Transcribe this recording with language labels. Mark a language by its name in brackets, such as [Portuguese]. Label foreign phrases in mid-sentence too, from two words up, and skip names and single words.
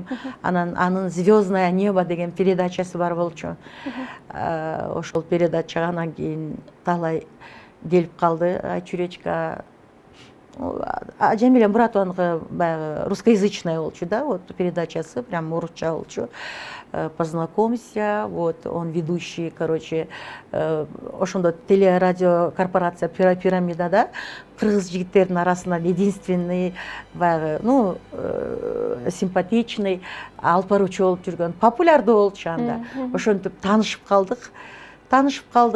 [Kyrgyz] Анан анын «Звездное небо» деген передачасы бар болчу. Ошол передачага анан кийин Таалай келип калды. Чуречка, Жамиля Муратованыкы баягы русскоязычная болчу да, вот передачасы, прям орусча болчу. [Russian] Познакомься, вот он ведущий, короче, [Kyrgyz] ошондо телерадио корпорация Пирамидада кыргыз жигиттердин арасынан единственный, баягы, ну, симпатичный, алып баруучу болуп жүргөн, популярдуу болчу анда. Ошентип таанышып калдык.